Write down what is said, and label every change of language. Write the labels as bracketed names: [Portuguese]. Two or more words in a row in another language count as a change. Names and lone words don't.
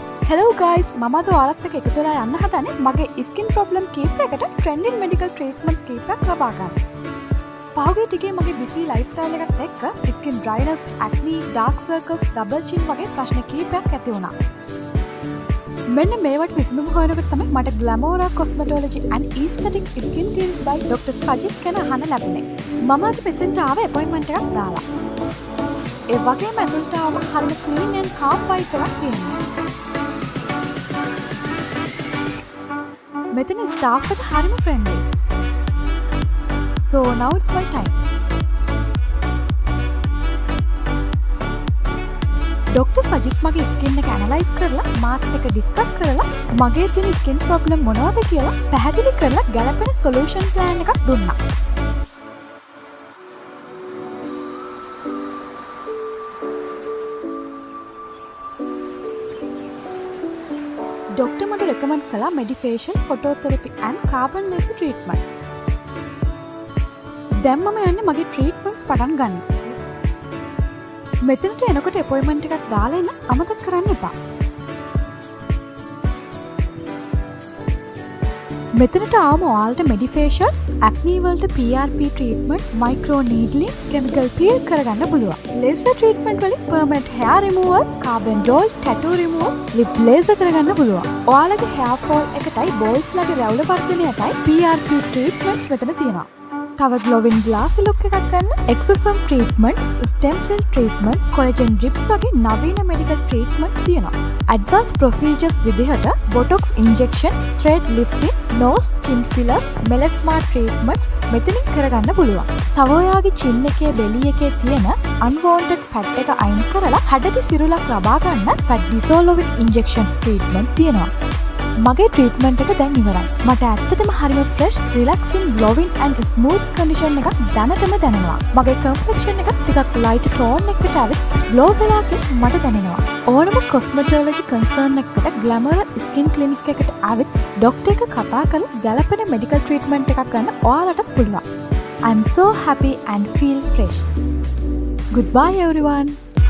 [English] Hello guys, [Sinhala] මම අද ඔයාලත් එක්ක එකතු වෙලා යන්න හදන්නේ මගේ [English] skin problem [Sinhala] කීපයකට [English] trending medical treatments [Sinhala] කීපයක් ලබා ගන්න. පහුගිය ටිකේ මගේ [English] busy lifestyle [Sinhala] එකත් එක්ක [English] skin dryness, acne, dark circles, double chin [Sinhala] වගේ ප්‍රශ්න කීපයක් ඇති වුණා. මෙන්න මේවට විසඳුම හොයනකොට තමයි මට Glamora Cosmetology and Aesthetic Skin Clinic by Dr. Sajid ගැන අහන්න ලැබුණේ. මම අද මෙතෙන්ට ආවේ appointment එකක් දාලා. ඒ වගේම ඇතුළට ආවම හරිම [English] clean and calm vibe [Sinhala] එකක් තියෙනවා. මෙතන staff එක හරිම friendly. [English] So now it's my time. Dr. [Sinhala] Sajid මගේ skin එක analyze කරලා මාත් එක්ක discuss කරලා මගේ තියෙන [English] skin problem [Sinhala] මොනවද කියලා පැහැදිලි කරලා ගැලපෙන [English] solution plan [Sinhala] එකක් දුන්නා. [English] Doctor මට recommend කළා medication, phototherapy and carbon laser treatment. [Sinhala] දැන් මම යන්නේ මගේ treatments පටන් ගන්න. මෙතනට එනකොට appointment එකක් දාලා එන්න අමතක කරන්න එපා. මෙතනට ආවම ඔයාලට medications, acne වලට [English] PRP treatments, micro needling, chemical peel [Sinhala] කරගන්න පුළුවන්. [English] laser treatment [Sinhala] වලින් [English] permanent hair removal, carbon roll, tattoo removal, lip laser [Sinhala] කරගන්න පුළුවන්. ඔයාලගේ [English] hair fall [Sinhala] එකටයි boys ලගේ රැවුල වර්ධනයටයි [English] PRP treatments [Sinhala] මෙතන තියෙනවා. තව [English] glowing glassy look [Sinhala] එකක් ගන්න [English] exosome treatments, stem cell treatments, collagen drips [Sinhala] වගේ නවීන [English] medical treatments [Sinhala] තියෙනවා. [English] advanced procedures [Sinhala] විදිහට [English] botox injection, thread lifting, nose, chin fillers, melasma treatments [Sinhala] මෙතනින් කරගන්න පුළුවන්. තව ඔයාගේ chin එකේ belly එකේ තියෙන [English] unwanted fat [Sinhala] එක අයින් කරලා හැඩදි සිරුරක් ලබා ගන්න [English] fat dissolving injection treatment [Sinhala] තියෙනවා. මගේ ට්‍රීට්මන්ට් එක දැන් ඉවරයි. මට ඇත්තටම හරිම [English] fresh, relaxing, glowing and smooth condition [Sinhala] එකක් දැනටම දැනෙනවා. මගේ කම්ප්ලෙක්ෂන් එක ටිකක් [English] light tone [Sinhala] එකකට ඇවිත් ග්ලෝ වෙලා මට දැනෙනවා. ඕනම [English] cosmetology concern [Sinhala] එකකට Glamora Skin Clinic එකට ඇවිත් ඩොක්ටර් එක කතා කරලා ගැලපෙන [English] medical treatment [Sinhala] එකක් ගන්න ඔයාලට පුළුවන්. [English] I'm so happy and feel fresh. Goodbye everyone.